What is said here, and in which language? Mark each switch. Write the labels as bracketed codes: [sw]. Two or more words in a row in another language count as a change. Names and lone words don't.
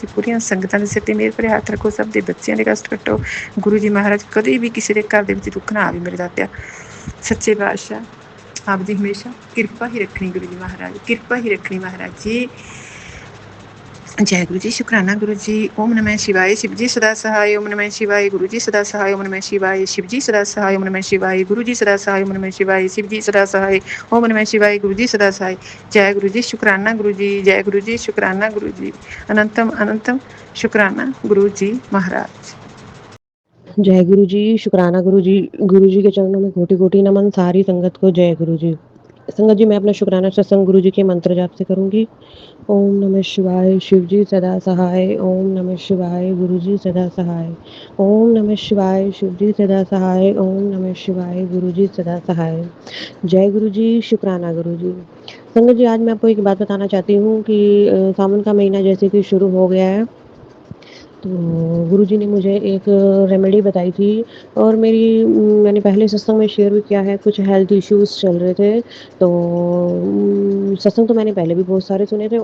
[pa] ਪੂਰੀਆਂ ਸੰਗਤਾਂ ਦੇ ਸਿਰ 'ਤੇ ਮਿਹਰ ਭਰੇ ਹੱਥ ਰੱਖੋ, ਸਭ ਦੇ ਬੱਚਿਆਂ ਦੇ ਕਸ਼ਟ ਕੱਟੋ ਗੁਰੂ ਜੀ ਮਹਾਰਾਜ। ਕਦੇ ਵੀ ਕਿਸੇ ਦੇ ਘਰ ਦੇ ਵਿੱਚ ਦੁੱਖ ਨਾ ਆਵੇ ਮੇਰੇ ਦਾਤਿਆ। ਸੱਚੇ ਪਾਤਸ਼ਾਹ ਆਪ ਦੀ ਹਮੇਸ਼ਾ ਕਿਰਪਾ ਹੀ ਰੱਖਣੀ ਗੁਰੂ ਜੀ ਮਹਾਰਾਜ, ਕਿਰਪਾ ਹੀ ਰੱਖਣੀ ਮਹਾਰਾਜ ਜੀ। ਜੈ ਗੁਰੂ ਜੀ, ਸ਼ੁਕਰਾਨਾ ਗੁਰੂ ਜੀ। [hi] ओम नमः शिवाय, शिव जी सदा सहाय। ओम नमः शिवाय, गुरु जी सदा सहाय। ओम नमः शिवाय, शिव जी सदा सहाय। ओम नमः शिवाय, गुरु जी सदा सहाय। ओम नमः शिवाय, शिव जी सदा सहाय। ओम नमः शिवाय, गुरु जी सदा सहाय। जय गुरु जी, शुकराना गुरु जी। जय गुरु जी, शुकराना गुरु जी। अनंतम अनंतम शुकराना गुरु जी महाराज। जय गुरु जी, शुकराना गुरु जी। गुरु जी के चरणों में कोटि कोटि नमन, सारी संगत को जय गुरु जी। संगत जी, मैं अपना शुकराना सत्संग गुरु जी के मंत्र जाप से करूंगी। ओम नमः शिवाय, शिव जी सदा सहाय। ओम नमः शिवाय, गुरु जी सदा सहाय। ओम नमः शिवाय, शिव जी सदा सहाय। ओम नमः शिवाय, गुरु जी सदा सहाय। जय गुरु जी, शुकराना गुरु जी। संगत जी, आज मैं आपको एक बात बताना चाहती हूँ कि सावन का महीना जैसे कि शुरू हो गया है, तो गुरुजी ने मुझे एक रेमेडी बताई थी और मैंने पहले सत्संग में शेयर भी किया है। कुछ [en] health issues [hi] चल रहे थे, तो सत्संग तो मैंने पहले भी बहुत सारे सुने थे।